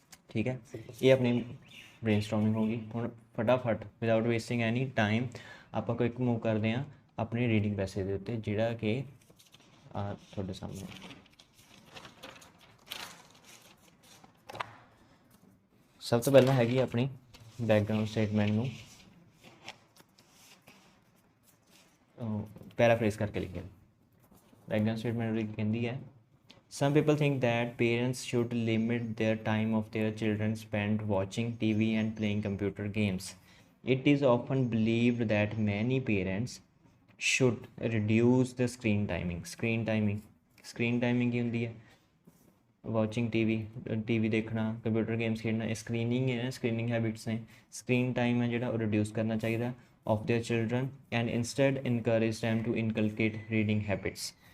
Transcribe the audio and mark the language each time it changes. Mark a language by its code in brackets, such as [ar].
[pa] ਠੀਕ ਹੈ, ਇਹ ਆਪਣੀ ਬ੍ਰੇਨਸਟੋਰਮਿੰਗ ਹੋ ਗਈ। ਹੁਣ ਫਟਾਫਟ [en] without wasting any time [pa] ਆਪਾਂ ਕੋਈ ਇੱਕ ਮੂਵ ਕਰਦੇ ਹਾਂ ਆਪਣੀ ਰੀਡਿੰਗ ਪੈਸੇ ਦੇ ਉੱਤੇ, ਜਿਹੜਾ ਕਿ ਤੁਹਾਡੇ ਸਾਹਮਣੇ। ਸਭ ਤੋਂ ਪਹਿਲਾਂ ਹੈਗੀ ਆਪਣੀ ਬੈਕਗਰਾਊਂਡ ਸਟੇਟਮੈਂਟ ਨੂੰ ਪੈਰਾਫਰੇਜ਼ ਕਰਕੇ ਲਿਖਿਆ। ਬੈਕਗਰਾਊਂਡ ਸਟੇਟਮੈਂਟ ਕਹਿੰਦੀ ਹੈ, [en] some people think that parents should limit their time of their children spent watching TV and playing computer games. It is often believed that many parents should reduce the screen timing. [pa] Screen timing ਕੀ ਹੁੰਦੀ ਹੈ? Watching TV ਦੇਖਣਾ, computer games ਖੇਡਣਾ, ਇਹ screening ਹੈ, screening habits ਨੇ। [en] screen time [pa] ਹੈ ਜਿਹੜਾ ਉਹ [en] reduce [pa] ਕਰਨਾ ਚਾਹੀਦਾ [en] Of their children, and instead encourage them to inculcate reading habits.